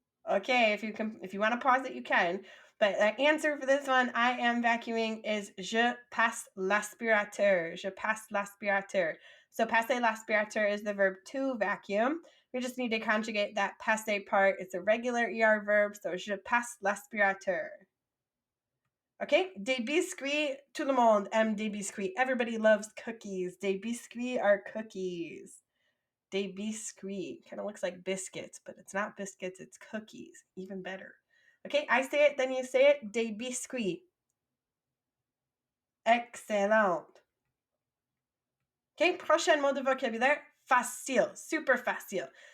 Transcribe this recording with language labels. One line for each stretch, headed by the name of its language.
English: Okay, if you want to pause it, you can. But the answer for this one, I am vacuuming, is
French: je passe l'aspirateur. Je passe l'aspirateur.
English: So passer l'aspirateur is the verb to vacuum. We just need to conjugate that passer part. It's a regular ER verb, so
French: je passe l'aspirateur. Okay, des biscuits, tout le monde aime des biscuits.
English: Everybody loves cookies. Des biscuits are cookies. Des biscuits. Kind of looks like biscuits, but it's not biscuits, it's cookies. Even better. Okay, I say it, then you say it.
French: Des biscuits. Excellent. Okay, prochain mot de vocabulaire. Facile. Super facile.